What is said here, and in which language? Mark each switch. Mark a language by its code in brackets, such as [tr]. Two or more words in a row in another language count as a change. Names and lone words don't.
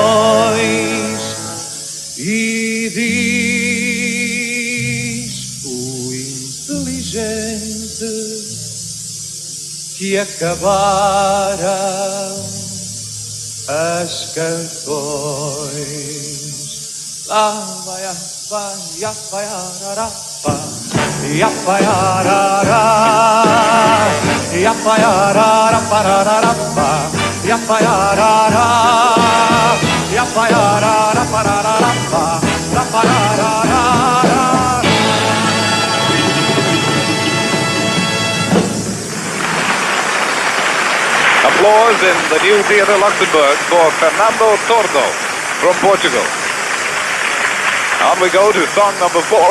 [pt] E diz o inteligente que acabaram as canções. Lá vai a vai, a vai a Yapayarara, yapayarara, parararapa, yapayarara, yapayarara, parararapa, parararara. [en] Applause in the new Theatre Luxembourg for Fernando Tordo from Portugal. On we go to song number 4.